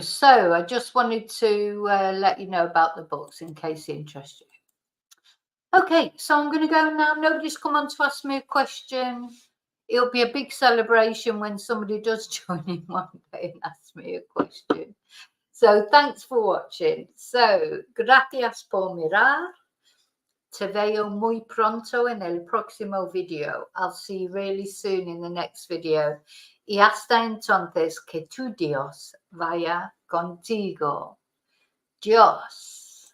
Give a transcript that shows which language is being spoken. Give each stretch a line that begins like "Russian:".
English: So I just wanted to let you know about the books in case they interest you. Okay, so I'm going to go now. Nobody's come on to ask me a question. It'll be a big celebration when somebody does join in one day and ask me a question. So thanks for watching. So,
Spanish: gracias por mirar. Te veo muy pronto en el próximo video.
English: I'll see you really soon in the next video.
Spanish: Y hasta entonces, que tu Dios vaya contigo. Dios.